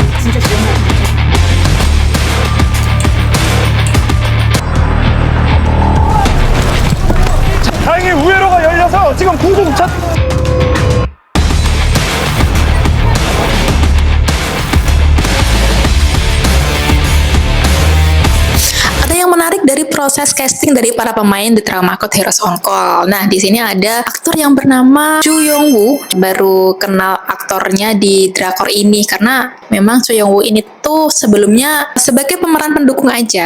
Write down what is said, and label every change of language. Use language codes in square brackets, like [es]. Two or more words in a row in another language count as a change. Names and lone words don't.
[ko] 진짜 다행히 우회로가 열려서 지금 공중차. [id] Yang menarik dari proses casting dari para pemain di Trauma Code Heroes on Call. Nah, di sini ada aktor yang bernama Chu Yong Woo. Baru kenal aktornya di drakor ini karena memang Chu Yong Woo ini tuh sebelumnya sebagai pemeran pendukung aja.